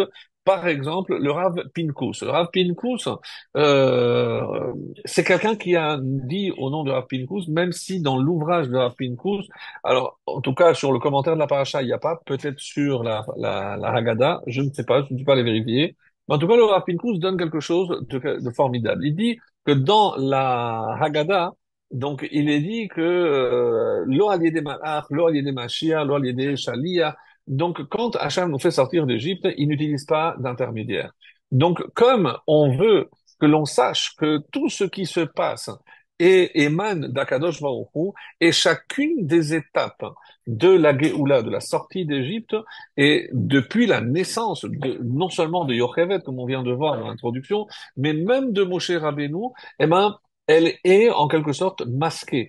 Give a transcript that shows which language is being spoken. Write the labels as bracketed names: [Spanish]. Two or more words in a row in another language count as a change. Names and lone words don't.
[French] Par exemple, le Rav Pinkus. Le Rav Pinkus, euh, c'est quelqu'un qui a dit au nom de Rav Pinkus, même si dans l'ouvrage de Rav Pinkus, alors en tout cas sur le commentaire de la paracha, il n'y a pas, peut-être sur la Haggadah, je ne sais pas, je ne suis pas allé vérifier. Mais en tout cas, le Rav Pinkus donne quelque chose de formidable. Il dit que dans la Haggadah, donc il est dit que [Hebrew] לא על ידי מלאך, לא על ידי משיח, לא על ידי שליח. [French] Donc quand Hachem nous fait sortir d'Égypte, il n'utilise pas d'intermédiaire. Donc comme on veut que l'on sache que tout ce qui se passe émane d' [Hebrew] הקדוש ברוך הוא, [French] et chacune des étapes de la Géoula, de la sortie d'Égypte, et depuis la naissance, non seulement de Yocheved, comme on vient de voir dans l'introduction, mais même de Moshe Rabbeinu, eh ben, elle est en quelque sorte masquée.